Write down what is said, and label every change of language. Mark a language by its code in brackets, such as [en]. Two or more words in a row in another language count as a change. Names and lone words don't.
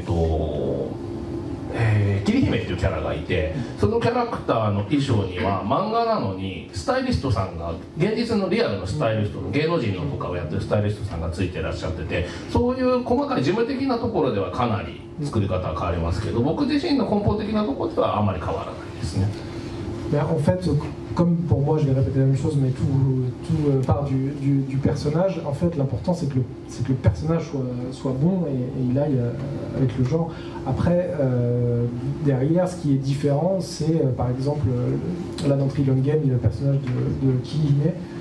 [ja] 桐姫っていうキャラがいて、そのキャラクターの衣装には漫画なのにスタイリストさんが、現実のリアルのスタイリストの芸能人のとかをやってるスタイリストさんがついてらっしゃってて、そういう細かい事務的なところではかなり作り方は変わりますけど、僕自身の根本的なところではあまり変わらないですね。 [fr] Mais en fait, comme pour moi, je vais répéter la même chose, mais tout part du personnage. En fait, l'important, c'est que le personnage soit bon et il aille avec le genre. Après, derrière, ce qui est différent, c'est par exemple, là dans Trillion Game, il y a le personnage de Kihime.